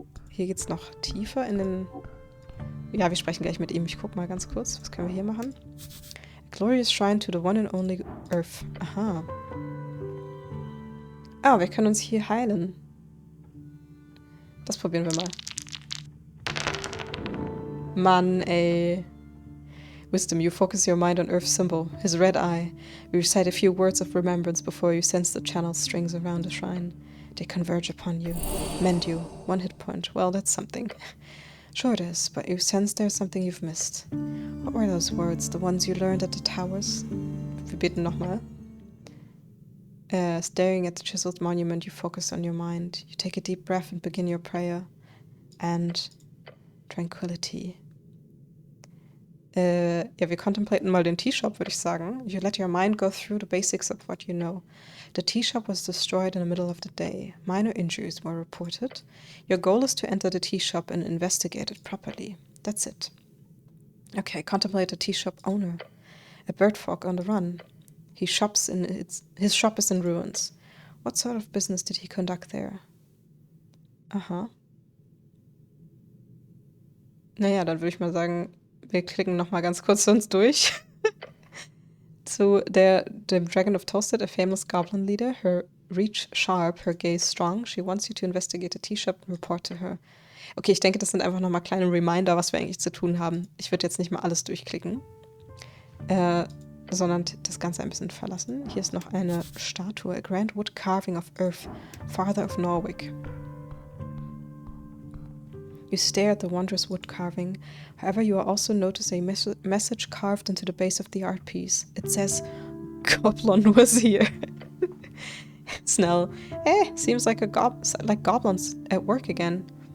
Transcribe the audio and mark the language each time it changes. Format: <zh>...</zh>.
<de>Hier geht's noch tiefer in den... Ja, wir sprechen gleich mit ihm. Ich guck mal ganz kurz. Was können wir hier machen?</de> <en>A glorious shrine to the one and only Earth. Aha.</en> <de>Ah, wir können uns hier heilen. Das probieren wir mal. Mann, ey.</de> <en>Wisdom, you focus your mind on Earth's symbol, his red eye. You recite a few words of remembrance before you sense the channel strings around the shrine. They converge upon you, mend you, 1 hit point. Well, that's something. Sure it is, but you sense there's something you've missed. What were those words, the ones you learned at the towers?</en> <de>Wir beten nochmal.</de> <en>Staring at the chiseled monument, you focus on your mind. You take a deep breath and begin your prayer. And tranquility.</en> <de>Ja, wir contemplaten mal den Tea-Shop, würde ich sagen.</de> <en>You let your mind go through the basics of what you know. The tea shop was destroyed in the middle of the day. Minor injuries were reported. Your goal is to enter the tea shop and investigate it properly. That's it. Okay, contemplate the tea shop owner. A bird frog on the run. His shop is in ruins. What sort of business did he conduct there? Aha.</en> <de>Naja, dann würde ich mal sagen, wir klicken nochmal ganz kurz zu uns durch. Zu dem</de> <en>Dragon of Toasted, a famous goblin leader. Her reach sharp, her gaze strong. She wants you to investigate a tea shop and report to her.</en> <de>Okay, ich denke, das sind einfach nochmal kleine Reminder, was wir eigentlich zu tun haben. Ich würde jetzt nicht mal alles durchklicken, sondern das Ganze ein bisschen verlassen. Hier ist noch eine Statue,</de> <en>a grand wood carving of earth, father of Norvik. You stare at the wondrous wood carving. However, you also notice a message carved into the base of the art piece. It says, Goblin was here. Snell, seems like goblins at work again.</en>